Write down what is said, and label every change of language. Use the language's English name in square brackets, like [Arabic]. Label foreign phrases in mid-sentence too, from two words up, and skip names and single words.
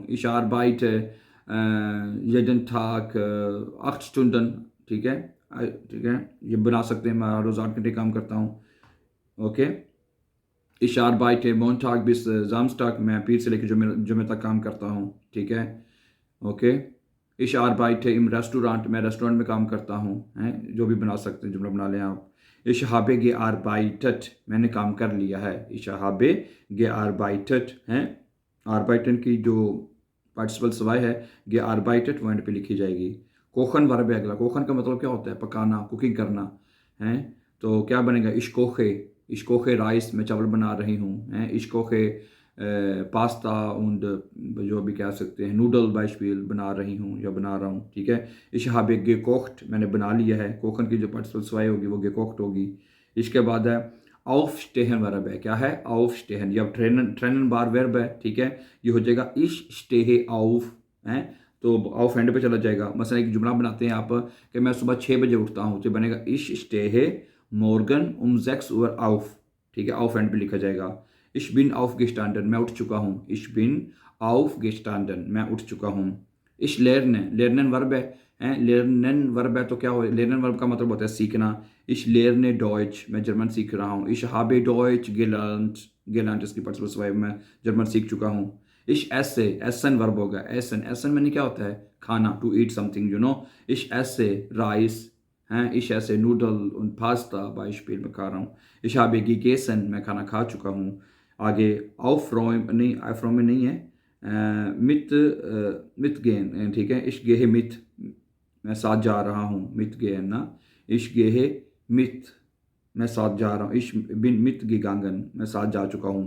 [German] ich arbeite jeden Tag 8 Stunden, [Hindi] ठीक है, ठीक है, ये बना सकते हैं, मैं रोज़ 8 घंटे काम करता हूँ, ओके। [German] Ich arbeite Montag bis Samstag, [Hindi] मैं पीर से लेकर जुमे तक काम करता हूँ, ठीक है, ओके। [German] Ich arbeite im Restaurant, [Hindi] मैं रेस्टोरेंट में काम करता हूँ, हैं, जो भी बना सकते हैं, जुमला बना लें आप। [German] Ich habe gearbeitet, [Hindi] मैंने काम कर लिया है। [German] Ich habe gearbeitet, [Hindi] हैं, arbeiten की जो [German] Partizip zwei [Hindi] है gearbeitet वो एंड पे लिखी जाएगी। कोखन वर्ब है अगला। कोखन का मतलब क्या होता है? पकाना, कुकिंग करना, हैं। तो क्या बनेगा? [German] ich koche, ich koche Reis, [Hindi] मैं चावल बना रही हूँ, हैं। [German] ich koche Pasta und [Hindi] जो भी कह सकते हैं नूडल बाइशपील बना रही हूँ या बना रहा हूँ, ठीक है। [German] ich habe gekocht, [Hindi] मैंने बना लिया है। कोखन की जो [German] Partizip zwei [Hindi] होगी वो गेकोख्ट होगी। इसके बाद है aufstehen वर्ब है। क्या है? aufstehen, ये अब ट्रेनन बार वर्ब है, ठीक है। ये हो जाएगा [German] ich stehe auf, [Hindi] हैं, तो ऑफ एंड पे चला जाएगा। मसलन एक जुमला बनाते हैं आप कि मैं सुबह 6 बजे उठता हूँ, तो बनेगा [German] ich stehe morgen um 6 Uhr auf, [Hindi] ठीक है, ऑफ एंड पे लिखा जाएगा। [German] ich bin aufgestanden, [Hindi] मैं उठ चुका हूँ। [German] ich bin aufgestanden, [Hindi] मैं उठ चुका हूँ। [German] ich lerne, lernen [Hindi] वर्ब है, lernen वर्ब है तो क्या हो? lernen वर्ब का मतलब होता है सीखना। [German] ich lerne Deutsch, [Hindi] मैं जर्मन सीख रहा हूँ। [German] ich habe Deutsch gelernt, gelernt [Hindi] इसकी [German] Partizip zwei, [Hindi] मैं जर्मन सीख चुका हूँ। [German] ich esse, essen [Hindi] वर्ब होगा। [German] essen, essen [Hindi] में क्या होता है? खाना, [English] to eat something, you know। [German] ich esse Reis, हैं, ich esse Nudeln und Pasta, Beispiel [Hindi] मैं खा रहा हूँ। [German] ich habe gegessen, [Hindi] मैं खाना खा चुका हूँ। आगे aufräumen, नहीं, aufräumen नहीं है, मित गेन, ठीक है। [German] ich gehe mit, [Hindi] मैं साथ जा रहा हूँ, मित गेन ना, [German] ich gehe mit, [Hindi] मैं साथ जा रहा हूँ, [German] ich bin mitgegangen, [Hindi] मैं साथ जा चुका हूँ।